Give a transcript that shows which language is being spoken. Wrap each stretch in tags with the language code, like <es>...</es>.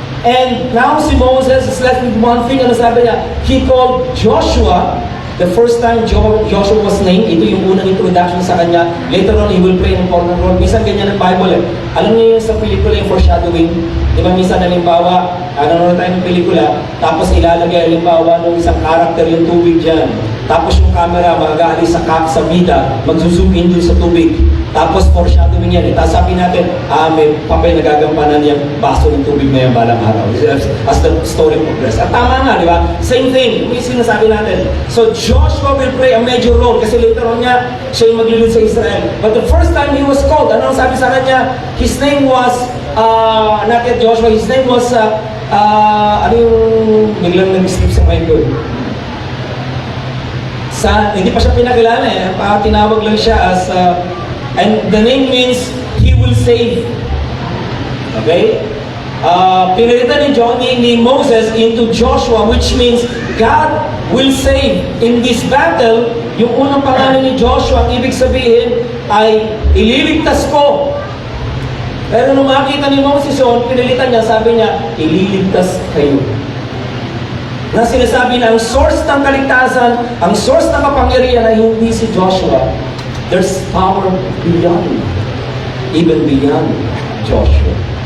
<en>And now si Moses is left with one thing.</en> <tl>Ano sabi niya?</tl> <en>He called Joshua. The first time Joshua was named,</en> <tl>ito yung unang introduction sa kanya.</tl> <en>Later on, he will play an important role.</en> <tl>Minsan ganyan ng Bible eh. Alam niyo yung sa pelikula yung foreshadowing? Di ba minsan halimbawa, nanonood tayo ng pelikula, tapos ilalagay halimbawa ng isang karakter yung tubig dyan. Tapos yung camera mag-aalis sa bida, mag-zoom in dun sa tubig. Tapos foreshadowing yan eh. Tapos sabi natin, may papel nagagampanan yung baso ng tubig na yung balang araw.</tl> <en>As the story progresses.</en> <tl>At tama nga, di ba?</tl> <en>Same thing.</en> <tl>May sinasabi natin.</tl> <en>So Joshua will play a major role kasi later on niya,</en> <tl>siya yung maglilid sa Israel.</tl> <en>But the first time he was called,</en> <tl>ano ang sabi sa kanya?</tl> <en>His name was, not yet Joshua, his name was,</en> <tl>ano yung biglang nag-slip sa mind ko? Hindi pa siya pinakilala eh. Tinawag lang siya as,</tl> <en>and the name means, He will save.</en> <tl>Okay? Pinalitan ni Moses</tl> <en>into Joshua, which means God will save. In this battle,</en> <tl>yung unang pangalan ni Joshua, ang ibig sabihin ay ililigtas ko. Pero nung makita ni Moses yun, pinalitan niya, sabi niya, ililigtas kayo. Na sinasabi na ang source ng kaligtasan, ang source ng kapangyarihan ay hindi si Joshua.</tl> <en>There's power beyond, even beyond Joshua.</en>